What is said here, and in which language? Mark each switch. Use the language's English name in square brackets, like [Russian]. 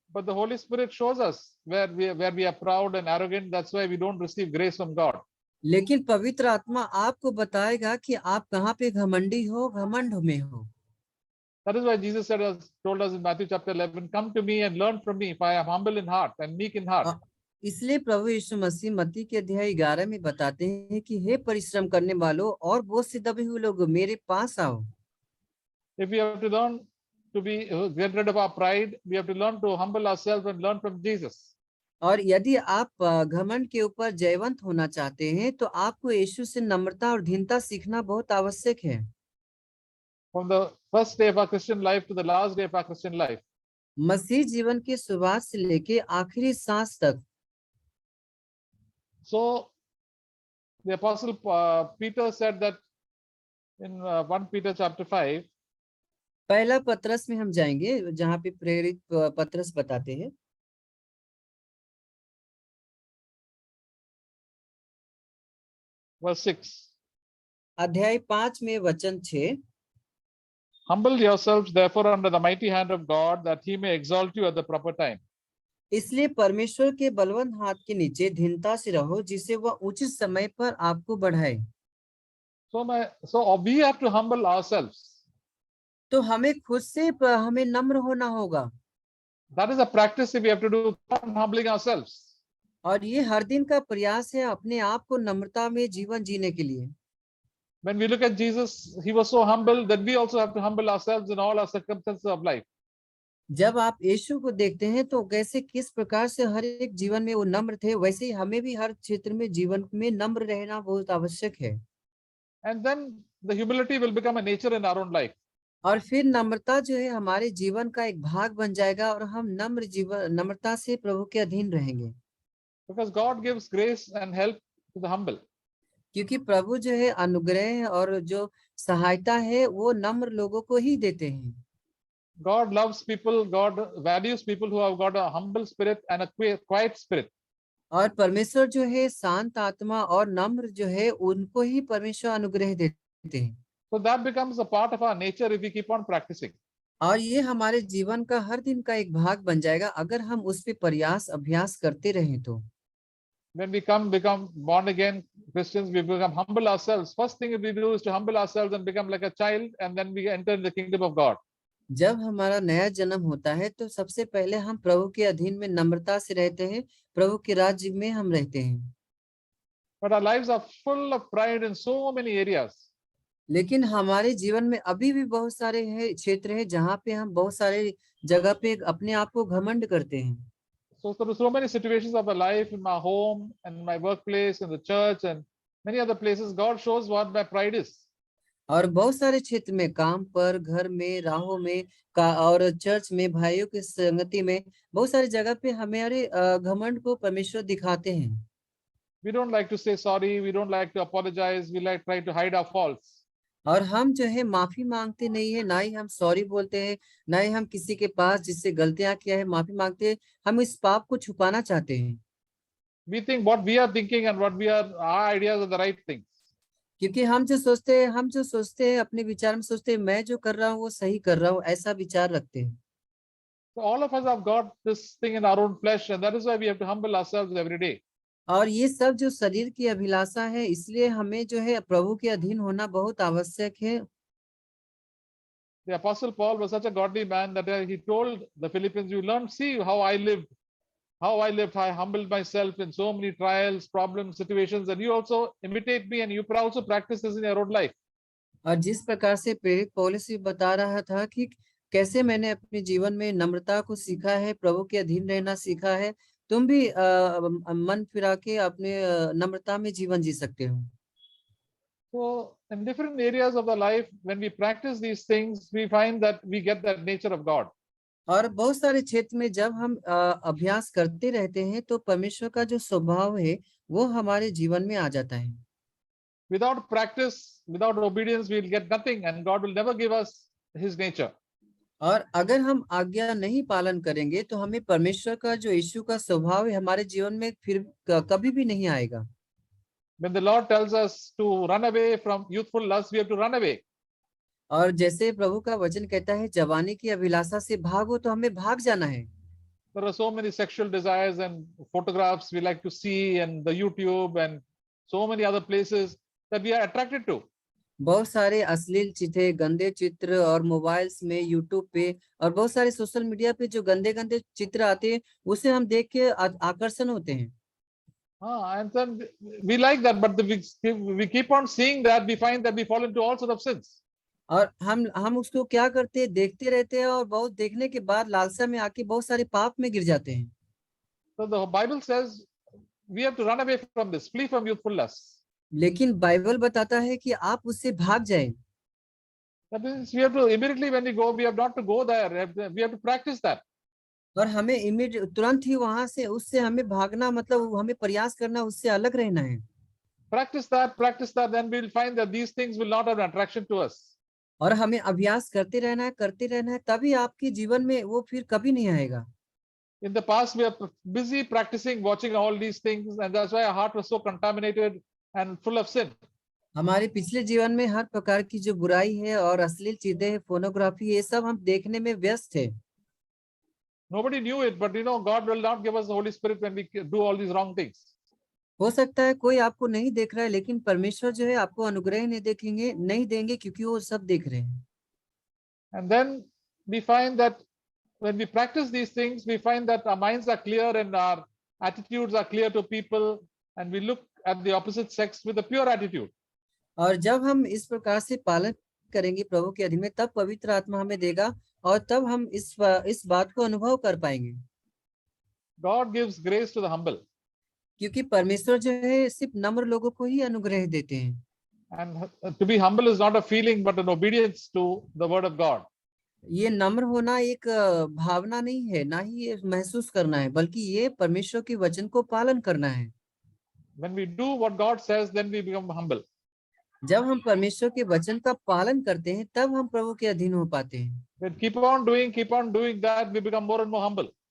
[English] But the Holy Spirit shows us where we are proud and arrogant. That's why we don't receive grace from God. [Hindi] लेकिन पवित्र आत्मा आपको बताएगा कि आप कहाँ पे घमंडी हो, घमंड में हो। [English] That is why Jesus told us in Matthew chapter 11, come to me and learn from me, for I am humble in heart and meek in heart. [Hindi] इसलिए प्रभु यीशु मसीह मत्ती के अध्याय 11 में बताते हैं कि हे परिश्रम करने वालों और बोझ से दबे हुए लोग मेरे पास आओ। [English] If we have to learn to be get rid of our pride, we have to learn to humble ourselves and learn from Jesus. [Hindi] और यदि आप घमंड के ऊपर जयवंत होना चाहते हैं तो आपको यीशु से नम्रता और दीनता सीखना बहुत आवश्यक है। [English] From the first day of our Christian life to the last day of our Christian life. [Hindi] मसीह जीवन की शुरुआत से लेके आखिरी सांस तक। [English] So the apostle Peter said that in 1 Peter chapter 5, [Hindi] पहला पत्रस में हम जाएंगे जहाँ पे प्रेरित पत्रस बताते हैं। [English] verse 6. [Hindi] अध्याय 5 में वचन 6। [English] Humble yourselves therefore under the mighty hand of God, that he may exalt you at the proper time. [Hindi] इसलिए परमेश्वर के बलवंत हाथ के नीचे दीनता से रहो जिसे वह उचित समय पर आपको बढ़ाए। [English] So we have to humble ourselves. [Hindi] तो हमें खुद से हमें नम्र होना होगा। [English] That is a practice we have to do, humbling ourselves. [Hindi] और ये हर दिन का प्रयास है अपने आप को नम्रता में जीवन जीने के लिए। [English] When we look at Jesus, he was so humble that we also have to humble ourselves in all our circumstances of life. [Hindi] जब आप यीशु को देखते हैं तो कैसे किस प्रकार से हर एक जीवन में वो नम्र थे, वैसे ही हमें भी हर क्षेत्र में जीवन में नम्र रहना बहुत आवश्यक है। [English] And then the humility will become a nature in our own life. [Hindi] और फिर नम्रता जो है हमारे जीवन का एक भाग बन जाएगा और हम नम्रता से प्रभु के अधीन रहेंगे। [English] Because God gives grace and help to the humble. [Hindi] क्योंकि प्रभु जो है अनुग्रह और जो सहायता है वो नम्र लोगों को ही देते हैं। [English] God loves people, God values people who have got a humble spirit and a quiet spirit. [Hindi] और परमेश्वर जो है शांत आत्मा और नम्र जो है उनको ही परमेश्वर अनुग्रह देते हैं। [English] So that becomes a part of our nature if we keep on practicing. [Hindi] और ये हमारे जीवन का हर दिन का एक भाग बन जाएगा अगर हम उस पे प्रयास अभ्यास करते रहें तो। [English] When we become born again Christians, we become humble ourselves. First thing we do is to humble ourselves and become like a child, and then we enter the kingdom of God. [Hindi] जब हमारा नया जन्म होता है तो सबसे पहले हम प्रभु के अधीन में नम्रता से रहते हैं, प्रभु के राज्य में हम रहते हैं। [English] But our lives are full of pride in so many areas. [Hindi] लेकिन हमारे जीवन में अभी भी बहुत सारे क्षेत्र हैं जहाँ पे हम बहुत सारे जगह पे अपने आप को घमंड करते हैं। [English] So there are so many situations of my life, in my home and my workplace, in the church and many other places. God shows what my pride is. [Hindi] और बहुत सारे क्षेत्र में काम पर, घर में, राहों में और चर्च में, भाइयों की संगति में बहुत सारी जगह पे हमारे घमंड को परमेश्वर दिखाते हैं। [English] We don't like to say sorry. We don't like to apologize. We like try to hide our faults. [Hindi] और हम जो है माफी मांगते नहीं है, ना ही हम सॉरी बोलते हैं, ना ही हम किसी के पास जिससे गलतियां किया है माफी मांगते हैं। हम इस पाप को छुपाना चाहते हैं। [English] We think what we are thinking and our ideas are the right things. [Hindi] क्योंकि हम जो सोचते हैं अपने विचार में सोचते हैं मैं जो कर रहा हूँ वो सही कर रहा हूँ, ऐसा विचार रखते हैं। [English] So all of us have got this thing in our own flesh, and that is why we have to humble ourselves every day. [Hindi] और ये सब जो शरीर की अभिलाषा है, इसलिए हमें जो है प्रभु के अधीन होना बहुत आवश्यक है। [English] The Apostle Paul was such a godly man that he told the Philippians, "You learn, see how I lived. I humbled myself in so many trials, problems, situations, and you also imitate me, and you also practice this in your own life." [Hindi] और जिस प्रकार से प्रेरित पौलुस भी बता रहा था कि कैसे मैंने अपने जीवन में नम्रता को सीखा है, प्रभु के अधीन रहना सीखा है, तुम भी मन फिरा के अपने नम्रता में जीवन जी सकते हो। [English] So in different areas of the life, when we practice these things, we find that we get that nature of God. [Hindi] और बहुत सारे क्षेत्र में जब हम अभ्यास करते रहते हैं तो परमेश्वर का जो स्वभाव है वो हमारे जीवन में आ जाता है। [English] Without practice, without obedience, we will get nothing, and God will never give us His nature. [Hindi] और अगर हम आज्ञा नहीं पालन करेंगे तो हमें परमेश्वर का जो यीशु का स्वभाव है हमारे जीवन में फिर कभी भी नहीं आएगा। [English] When the Lord tells us to run away from youthful lust, we have to run away. [Hindi] और जैसे प्रभु का वचन कहता है जवानी की अभिलाषा से भागो, तो हमें भाग जाना है। [English] There are so many sexual desires and photographs we like to see, and the YouTube and so many other places that we are attracted to. [Hindi] बहुत सारे अश्लील चित्र, गंदे चित्र और मोबाइल्स में, यूट्यूब पे और बहुत सारे सोशल मीडिया पे जो गंदे गंदे चित्र आते हैं उसे हम देख के आकर्षण होते हैं। [English] And then we like that, but we keep on seeing that, we find that we fall into all sorts of sins. [Hindi] और हम उसको क्या करते हैं, देखते रहते हैं और बहुत देखने के बाद लालसा में आके बहुत सारे पाप में गिर जाते हैं। [English] So the Bible says we have to run away from this, flee from youthful lusts. [Hindi] लेकिन बाइबल बताता है कि आप उससे भाग जाएं। [English] That means we have to immediately when we go, we have not to go there. We have to practice that. [Hindi] और हमें तुरंत ही वहां से उससे हमें भागना, मतलब हमें प्रयास करना, उससे अलग रहना है। [English] Practice that, then we'll find that these things will not have an attraction to us. [Hindi] और हमें अभ्यास करते रहना है, तभी आपके जीवन में वो फिर कभी नहीं आएगा। [English] In the past, we are busy practicing, watching all these things, and that's why our heart was so contaminated and full of sin. [Hindi] हमारे पिछले जीवन में हर प्रकार की जो बुराई है और अश्लील चीजें, फोनोग्राफी, ये सब हम देखने में व्यस्त थे। [English] Nobody knew it, but God will not give us the Holy Spirit when we do all these wrong things. [Hindi] हो सकता है कोई आपको नहीं देख रहा है, लेकिन परमेश्वर जो है आपको अनुग्रह नहीं देंगे क्योंकि वो सब देख रहे हैं। [English] And then we find that when we practice these things, we find that our minds are clear and our attitudes are clear to people, and we look at the opposite sex with a pure attitude. [Hindi] और जब हम इस प्रकार से पालन करेंगे प्रभु के अधीन में, तब पवित्र आत्मा हमें देगा और तब हम इस बात को अनुभव कर पाएंगे। [English] God gives grace to the humble. [Hindi] क्योंकि परमेश्वर जो है सिर्फ नम्र लोगों को ही अनुग्रह देते हैं। [English] And to be humble is not a feeling, but an obedience to the word of God. [Hindi] ये नम्र होना एक भावना नहीं है, ना ही ये महसूस करना है, बल्कि ये परमेश्वर के वचन को पालन करना है। [English] When we do what God says, then we become humble. [Hindi] जब हम परमेश्वर के वचन का पालन करते हैं, तब हम प्रभु के अधीन हो पाते हैं। [English] When keep on doing that, we become more and more humble.